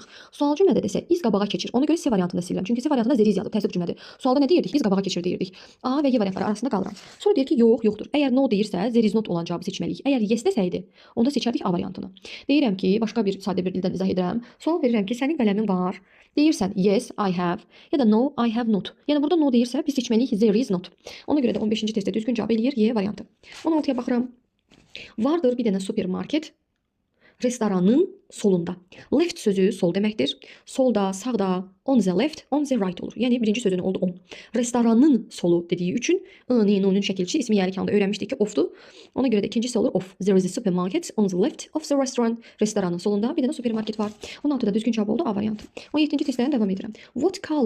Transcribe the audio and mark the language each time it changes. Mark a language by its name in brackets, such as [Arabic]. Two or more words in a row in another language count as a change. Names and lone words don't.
[Azerbaijani] Sual cümlədə desə iz qabağa keçir. Ona görə C variantını silirəm. Çünki C variantında zeriz yazılıb, təsdiq cümlədir. Sualda nə deyirdik? İz qabağa keçir deyirdik. A və Y variantları arasında qalıram. Sonra deyir ki, yoxdur. Əgər no deyirsə, [English] zeriz not [Azerbaijani] olan cavabı seçməliyik. Əgər yes desəydi, onda seçərdik A variantını. Deyirəm ki, başqa bir sadə bir dildən izah edirəm. Sual verirəm ki, sənin qələmin var. [English] Deyirsən yes, I have [Azerbaijani] ya da [English] no, I have not. [Azerbaijani] Yəni burada no deyirsə, biz seçməliyik [English] there is not. [Azerbaijani] Ona görə də 15-ci testdə düzgün cavab eləyir Y variantı. 16-ya baxıram. Vardır bir dənə supermarket. Restoranın solunda. Left sözü sol deməkdir. Solda, sağda, [English] on the left, on the right olur. [Azerbaijani] Yəni birinci sözünün oldu on. Restoranın solu dediyi üçün n'nin şəkilçi ismi yəlikanda öyrənmişdik ki, offdur. Ona görə də ikincisi olur off. [English] There is a supermarket on the left of the restaurant. [Azerbaijani] Restoranın solunda bir dənə supermarket var. 16-da düzgün cavab oldu A variantı. 17-ci testdən davam edirəm. [English] What color